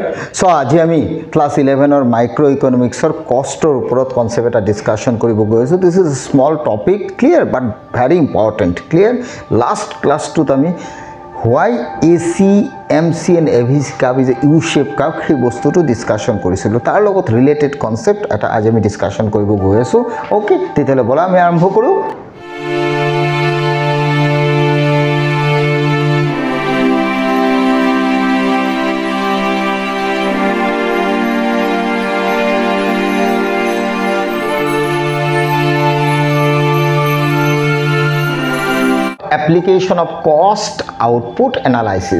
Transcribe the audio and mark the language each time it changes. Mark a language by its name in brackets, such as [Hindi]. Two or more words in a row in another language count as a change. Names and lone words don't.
[Assamese] ছ' আজি আমি ক্লাছ 11 [English] micro economicsৰ [Assamese] কষ্টৰ ওপৰ কনচেপ্ট এটা ডিছকাশ্যন কৰিব গৈ আছোঁ। [English] This is small topic clear but very important clear. लास्ट क्लास टूत आमी व्हाई एसी एमसी एंड एभिसी कर्व इज ए यू शेप कर्व সেই বস্তুটো ডিসকাশন কৰিছিলো। [Assamese] তাৰ লগত ৰিলেটেড কনসেপ্ট এটা আজি আমি [English] ডিসকাশন [Assamese] কৰিব গৈ আছো। ওকে, তেতিয়ালে বলা আমি আৰম্ভ কৰো। [English] Application of cost output analysis.